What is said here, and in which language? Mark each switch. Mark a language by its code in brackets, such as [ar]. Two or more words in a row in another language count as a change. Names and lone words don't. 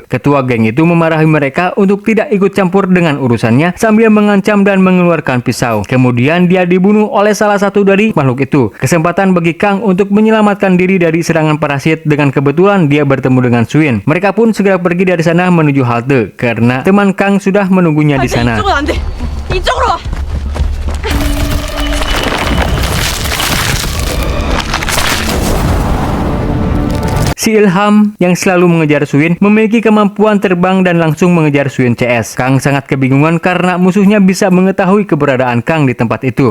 [id] Ketua geng itu memarahi mereka untuk tidak ikut campur dengan urusannya sambil mengancam dan mengeluarkan pisau. Kemudian dia dibunuh oleh salah satu dari makhluk itu. Kesempatan bagi Kang untuk menyelamatkan diri dari serangan parasit dengan kebetulan dia bertemu dengan Suin. Mereka pun segera pergi dari sana menuju halte karena teman Kang sudah menunggunya di sana. [ko] 이쪽은 안 돼. 이쪽으로 와. [id] Si Ilham yang selalu mengejar Suin memiliki kemampuan terbang dan langsung mengejar Suin CS. Kang sangat kebingungan karena musuhnya bisa mengetahui keberadaan Kang di tempat itu.